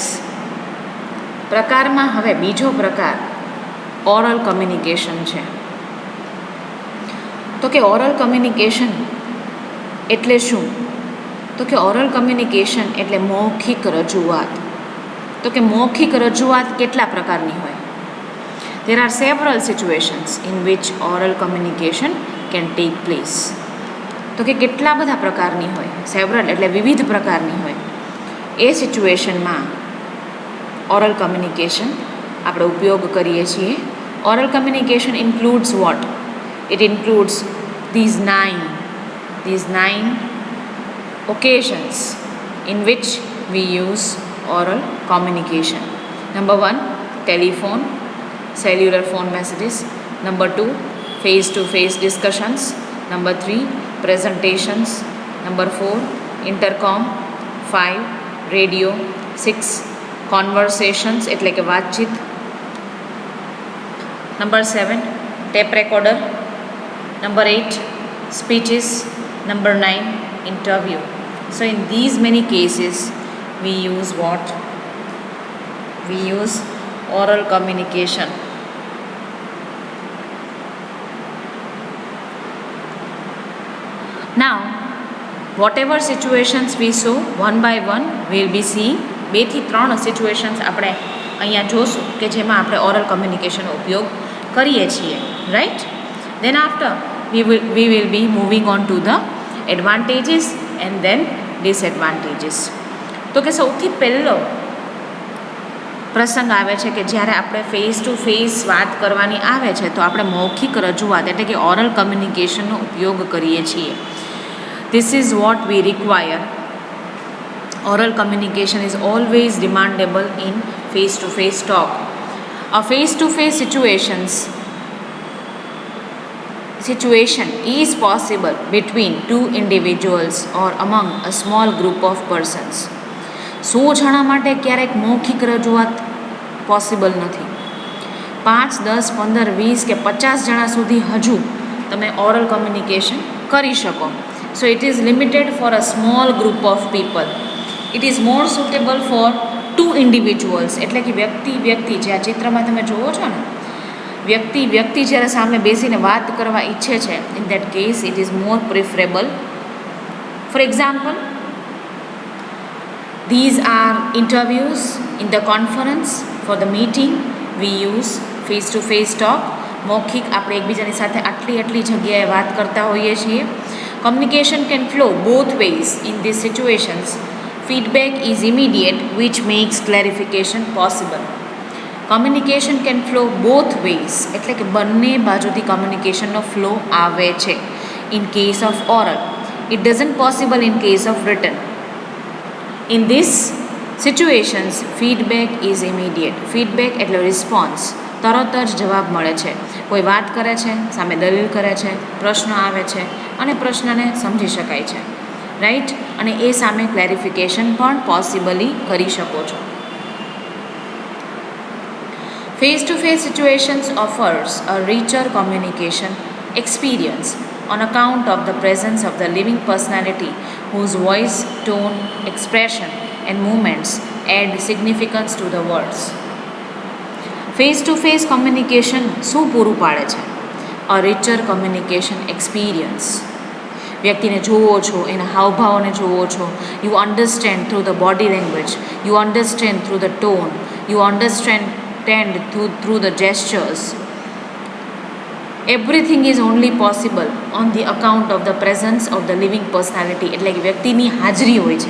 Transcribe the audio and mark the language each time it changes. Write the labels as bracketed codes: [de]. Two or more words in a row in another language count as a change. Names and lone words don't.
[gu] પ્રકારમાં હવે બીજો પ્રકાર [en] oral communication [gu] છે. તો કે [en] oral communication [gu] એટલે શું? તો કે [en] oral communication [gu] એટલે મૌખિક રજૂઆત. તો કે મૌખિક રજૂઆત કેટલા પ્રકારની હોય? [en] There are several situations in which oral communication can take place. [gu] તો કે કેટલા બધા પ્રકારની હોય? સેવરલ એટલે વિવિધ પ્રકારની હોય. એ સિચ્યુએશનમાં [en] oral communication [gu] આપણે ઉપયોગ કરીએ છીએ. [en] oral communication includes what? It includes these nine occasions in which we use oral communication. Number 1, telephone, cellular phone messages. Number 2, face-to-face discussions. Number 3, presentations. Number 4, intercom. 5, radio. 6, conversations [gu] એટલે કે વાતચીત. [en] Number 7, tape recorder. Number 8, speeches. Number 9, interview. So in these many cases we use what? We use oral communication. Now whatever situations we saw, one by one we will be seeing 2 થી 3 situations [gu] આપણે અહીંયા જોશું કે જેમાં આપણે ઓરલ કમ્યુનિકેશનનો ઉપયોગ કરીએ છીએ, રાઈટ? [en] Then after we will be moving on to the advantages and then disadvantages. [gu] તો કે સૌથી પહેલો પ્રસંગ આવે છે કે જ્યારે આપણે [en] face to face [gu] વાત કરવાની આવે છે તો આપણે મૌખિક રજૂઆત એટલે કે ઓરલ કમ્યુનિકેશનનો ઉપયોગ કરીએ છીએ. [en] This is what we require. Oral communication is always demandable in face-to-face talk. A face-to-face situation is possible between 2 individuals or among a small group of persons. [gu] 100 જણા માટે ક્યારેક મૌખિક રજૂઆત પોસિબલ નથી. 5, 10, 15, 20 કે 50 જણા સુધી હજુ તમે [en] oral communication [gu] કરી શકો. [en] So it is limited for a small group of people. It is more suitable for 2 individuals. [gu] એટલે કે વ્યક્તિ જે આ ચિત્રમાં તમે જુઓ છો ને, વ્યક્તિ જ્યારે સામે બેસીને વાત કરવા ઈચ્છે છે, [en] in that case it is more preferable. For example, these are interviews. In the conference, for the meeting we use face to face talk. [gu] મૌખિક આપણે એકબીજાની સાથે આટલી જગ્યાએ વાત કરતા હોઈએ છીએ. [en] Communication can flow both ways in these situations. Feedback is immediate, which makes clarification possible. Communication can flow both ways, [gu] એટલે કે બંને બાજુથી કમ્યુનિકેશનનો ફ્લો આવે છે. [en] In case of oral, it doesn't possible in case of written. In these situations, feedback is immediate. [gu] Feedback એટલે રિસ્પોન્સ, તરત જ જવાબ મળે છે. કોઈ વાત કરે છે, સામે દલીલ કરે છે, પ્રશ્ન આવે છે અને પ્રશ્નને સમજી શકાય છે, રાઈટ? અને એ સામે ક્લેરિફિકેશન પણ પોસિબલી કરી શકો છો. [en] Face-to-face situations offers a richer communication experience on account of the presence of the living personality whose voice, tone, expression and movements add significance to the words. Face-to-face communication [gu] શું પૂરું પાડે છે? [en] A richer communication experience. [gu] વ્યક્તિને જુઓ છો, એના હાવભાવને જુઓ છો. [en] You understand through the body language. You understand through the tone. You understand through the gestures. Everything is only possible on the account of the presence of the living personality. [gu] એટલે કે વ્યક્તિની હાજરી હોય છે.